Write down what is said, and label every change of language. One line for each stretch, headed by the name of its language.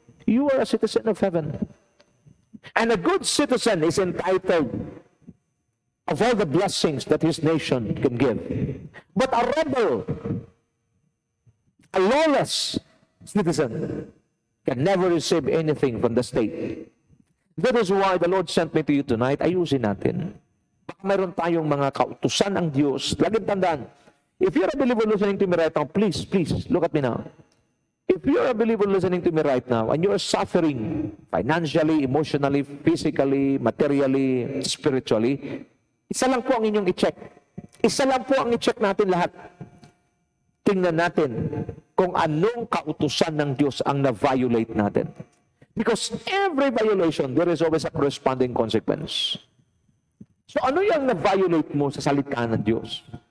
English: You are a citizen of heaven. And a good citizen is entitled of all the blessings that his nation can give. But a rebel, a lawless citizen, can never receive anything from the state. That is why the Lord sent me to you tonight.
Filipino: Ayusin natin. Baka mayroon tayong mga kautusan ng Diyos. Laging tandaan,
English: if you're a believer listening to me right now, please, look at me now. If you're a believer listening to me right now, and you're suffering financially, emotionally, physically, materially, spiritually,
Filipino: isa lang po ang inyong i-check. Isa lang po ang i-check natin lahat. Tingnan natin kung anong kautusan ng Diyos ang na-violate natin.
English: Because every violation, there is always a corresponding consequence.
Filipino: So ano yung na-violate mo sa salita ng Diyos?